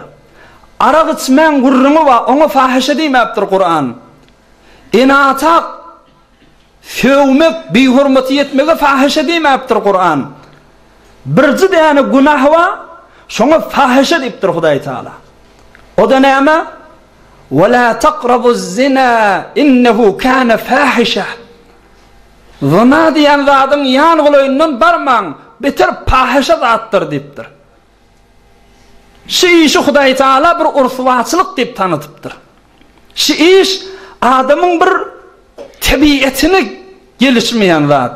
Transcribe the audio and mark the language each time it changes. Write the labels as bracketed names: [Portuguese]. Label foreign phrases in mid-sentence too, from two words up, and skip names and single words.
[Turkmen] Araq içmän gurruny bar, oňa fahishe diýmäpdir Qur'an. Inatak sövmek, bihurmaty etmege fahishe diýmäpdir Qur'an. Birji däne günah bar, şoňa fahishe diýipdir Hudaý Taala. O da näme? [Arabic] وَلَا تَقْرَبُوا الزِّنَا إِنَّهُ كَانَ فَاحِشَةً. [Turkmen] Zina diýen zadyň ýan goýundan barmaň, beter fahisha zatdyr diýipdir. Şu işi Hudaý Taala bir urswaçylyk diýip tanytypdyr. Şu iş adamyň bir tabiatini gelişmeýän zat.